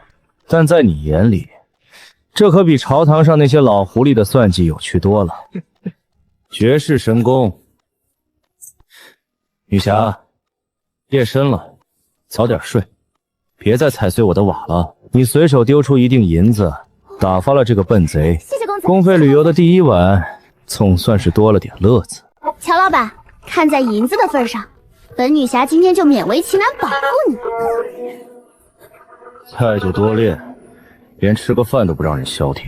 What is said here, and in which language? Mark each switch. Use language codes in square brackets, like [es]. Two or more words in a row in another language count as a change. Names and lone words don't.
[zh] 但在你眼裡，這可比朝堂上那些老狐狸的算計有趣多了。絕世神功。女俠，夜深了，早點睡，別再踩碎我的瓦了。你隨手丟出一錠銀子，打發了這個笨賊。謝謝公子。公費旅遊的第一晚，總算是多了點樂子。喬老闆，看在銀子的份上，本女俠今天就勉為其難保護你。菜就多練，連吃個飯都不讓人消停。